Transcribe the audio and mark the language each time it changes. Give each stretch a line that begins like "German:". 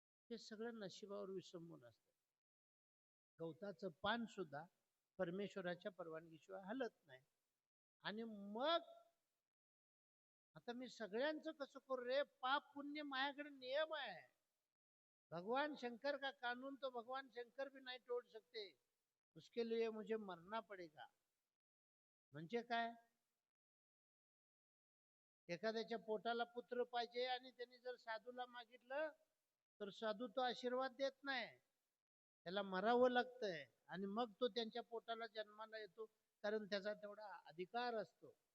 Marathi: हे सगळं नशिबावर विसंबून असतं. गवताचं पान सुद्धा परमेश्वराच्या परवानगीशिवाय हलत नाही. आणि मग आता मी सगळ्यांचं कसं करू रे, पाप पुण्य माझ्याकडे नियम आहे.
Hindi: भगवान शंकर का कानून तो भगवान शंकर भी नहीं तोड़ सकते, उसके लिए मुझे मरना पडेगा.
Marathi: म्हणजे काय, एखाद्याच्या पोटाला पुत्र पाहिजे, आणि त्यांनी जर साधूला मागितलं तर साधू तो आशीर्वाद देत नाही, त्याला मरावं लागतंय, आणि मग तो त्यांच्या पोटाला जन्माला येतो, कारण त्याचा तेवढा अधिकार असतो.